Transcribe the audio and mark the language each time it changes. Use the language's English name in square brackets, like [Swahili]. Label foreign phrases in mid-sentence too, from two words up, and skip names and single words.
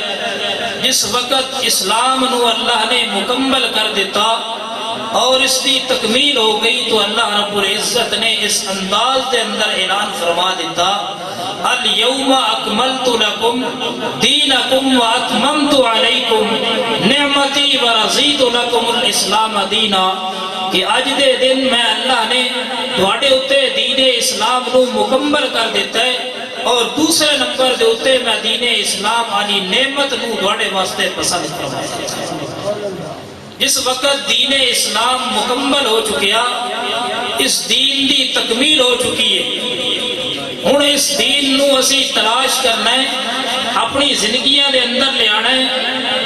[Punjabi] جس وقت اسلام نو اللہ نے مکمل کر دیتا اور اس کی تکمیل ہو گئی تو اللہ رب العزت نے اس انداز دے اندر اعلان فرما دیتا [Arabic] الیوم اکملت لکم دینکم واتممت علیکم نعمتی ورضیت لکم الاسلام دینا، [Punjabi] کہ اج دے دن میں اللہ نے تواڈے اتے دین اسلام نو مکمل کر دیتا ہے، اور دوسرے نمبر دے اتے میں دین اسلام علی نعمت نو تواڈے واسطے پسند فرمایا۔ جس وقت دین اسلام مکمل ہو چکیا، اس دین دی تکمیل ہو چکی ہے، ہن اس دین نو اسی تلاش کرنا ہے، اپنی زندگیاں دے اندر لے آنا ہے۔